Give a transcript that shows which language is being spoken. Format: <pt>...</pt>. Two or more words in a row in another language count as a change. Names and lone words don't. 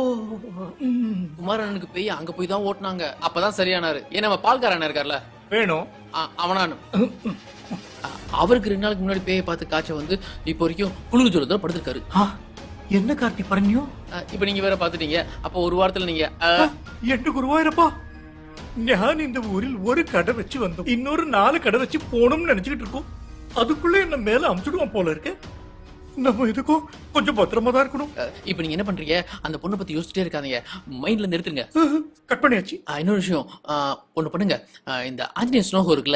<ta>குமாரனுக்கு பேய் அங்க போய் தான் ஓட்டுனாங்க. அப்பதான் சரியானாரு. ஏன் நம்ம பால்காரன் இருக்கார்ல வேணும், அவனானு அவருக்கு 2 நாளுக்கு முன்னாடி பேயை பார்த்து காய்ச்சல் வந்து இப்போ வரைக்கும் குளிர் ஜுரத்துல படுத்திருக்காரு. என்ன கார்த்தி പറഞ്ഞോ? இப்ப நீங்க வேற பாத்துட்டீங்க. அப்ப ஒரு வாரத்துல நீங்க</ta> <ml>എന്റെ ഗുരുവായൂരപ്പാ, ഞാൻ</ml> <ta>இந்த ஊரில் ஒரு கடை வச்சு வந்தோம், இன்னொரு 4 கடை வச்சு போகணும்னு நினைச்சுக்கிட்டு இருக்கோம். அதுக்குள்ள என்ன மேல அமுச்சுடுவான் போல இருக்கு. நம்ம இதுக்கும் கொஞ்சம் பத்திரமா தான் இருக்கணும். இப்ப நீங்க என்ன பண்றீங்க? அந்த பொண்ணை பத்தி யோசிச்சுட்டே இருக்காதீங்க, மைண்ட்ல நிறுத்துங்க. கட் பண்ணியாச்சு. இன்னொரு விஷயம் ஒண்ணு பண்ணுங்க. இந்த ஆஞ்சநேய ஸ்லோகம் இருக்குல்ல,</ta>